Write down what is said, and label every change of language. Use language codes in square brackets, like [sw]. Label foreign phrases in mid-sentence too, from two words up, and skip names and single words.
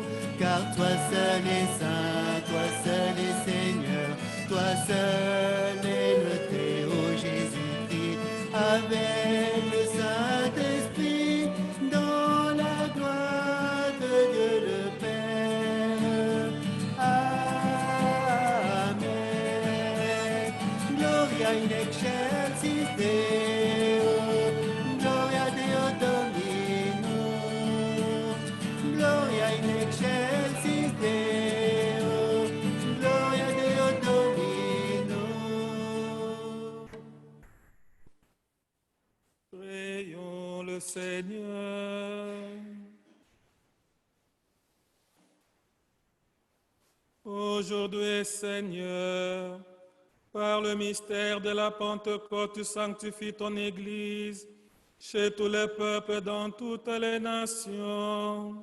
[fr] Car toi seul est saint, toi seul est Seigneur, toi seul est le Théo Jésus-Christ, avec le Saint-Esprit, dans la gloire de Dieu le Père. Amen. [la] Gloria in excelsis Deo, Gloria Deo Domino, Gloria in excelsis Deo, Gloria Deo Domino. [fr] Prions le Seigneur. Aujourd'hui, Seigneur, par le mystère de la Pentecôte, tu sanctifies ton Église chez tous les peuples dans toutes les nations.